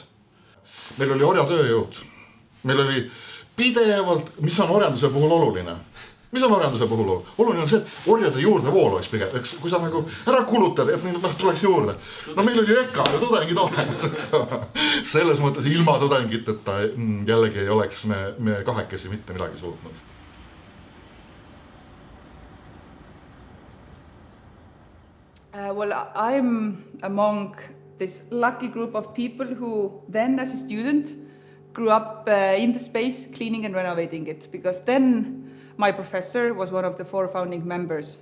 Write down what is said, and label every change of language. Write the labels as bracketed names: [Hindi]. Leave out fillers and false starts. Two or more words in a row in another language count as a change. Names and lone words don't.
[Estonian] Meil oli orjatööjõud, meil oli pidevalt, mis on orjanduse puhul oluline. Mis on orjanduse puhul oluline? Oluline on see, et orjade juurde vool oleks pigem, kui sa nagu ära kulutad, et neil tuleks juurde. Meil oli EKA ja tudengid olemas. Selles mõttes ilma tudengiteta jällegi ei oleks me kahekesi mitte midagi suutnud. [English] Well, I'm among this lucky group of people who then, as a student, grew up in the space, cleaning and renovating it. Because then my professor was one of the 4 founding members.